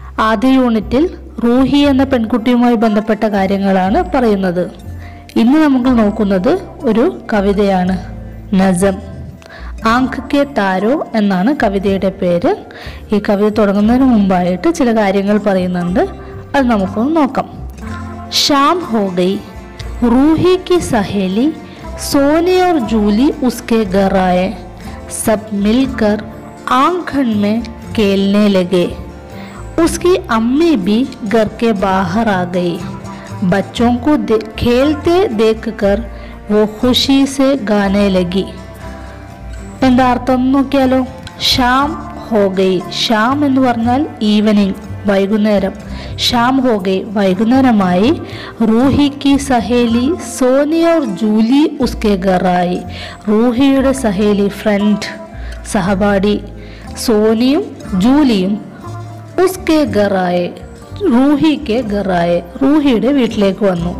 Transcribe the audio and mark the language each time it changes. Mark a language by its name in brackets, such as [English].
[Malayalam] ആദ്യ യൂണിറ്റിൽ റൂഹി എന്ന പെൺകുട്ടിയുമായി ബന്ധപ്പെട്ട കാര്യങ്ങളാണ് പറയുന്നത്. ഇന്ന് നമുക്ക് നോക്കുന്നത് ഒരു കവിതയാണ്, നസം. ആങ്ക് കെ താരോ എന്നാണ് കവിതയുടെ പേര്. ഈ കവിത തുടങ്ങുന്നതിന് മുമ്പായിട്ട് ചില കാര്യങ്ങൾ പറയുന്നുണ്ട്, അത് നമുക്കൊന്ന് നോക്കാം. [Hindi] शाम हो गई, रूही की सहेली सोनी और जूली उसके घर आए. सब मिलकर आंगन में खेलने लगे. उसकी अम्मी भी घर के बाहर आ गई. बच्चों को खेलते देखकर वो खुशी से गाने लगी. [Malayalam] എന്താ അർത്ഥം നോക്കിയാലോ. [Hindi] ഷാം ഹോ ഗൈ, [Malayalam] ഷാം എന്ന് പറഞ്ഞാൽ ഈവനിങ്, വൈകുന്നേരം. [Hindi] ഷാം ഹോ ഗൈ, [Malayalam] വൈകുന്നേരമായി. [Hindi] റൂഹി കി Saheli Soni or Julie ഉസ്കെ ഘറായി. [Malayalam] റൂഹിയുടെ Saheli, front, സഹപാഠി സോനിയും ജൂലിയും [Hindi] ഉസ്കെ ഘറായി, [Malayalam] റൂഹിക്ക് ഘറായി, റൂഹിയുടെ വീട്ടിലേക്ക് വന്നു.